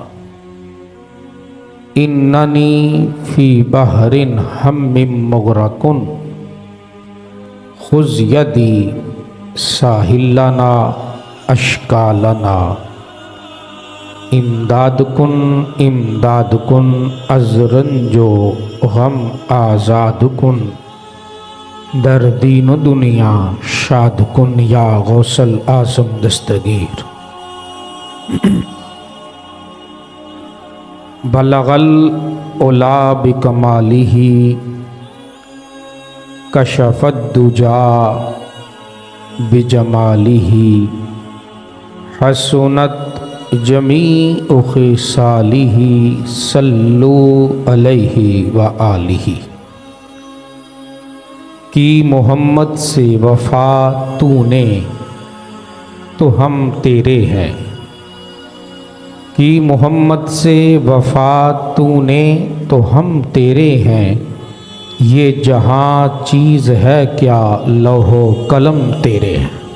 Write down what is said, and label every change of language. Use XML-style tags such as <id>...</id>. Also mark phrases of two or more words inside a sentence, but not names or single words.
<ar>إنني في بحر هم مغرق خذ يدي ساحلنا أشكالنا.</ar> <fa>امداد کن امداد کن از رنج و غم آزاد کن در دین و دنیا شاد کن یا غوث الاعظم دستگیر.</fa> <ar>بلغ العلى بكماله كشف الدجى بجماله حسنت جميع خصاله صلوا عليه وآله.</ar> <ur>کی محمد سے وفا تو نے تو ہم تیرے ہیں. کہ محمد سے وفا تو نے تو ہم تیرے ہیں. یہ جہاں چیز ہے کیا لوح و قلم تیرے ہیں.</ur>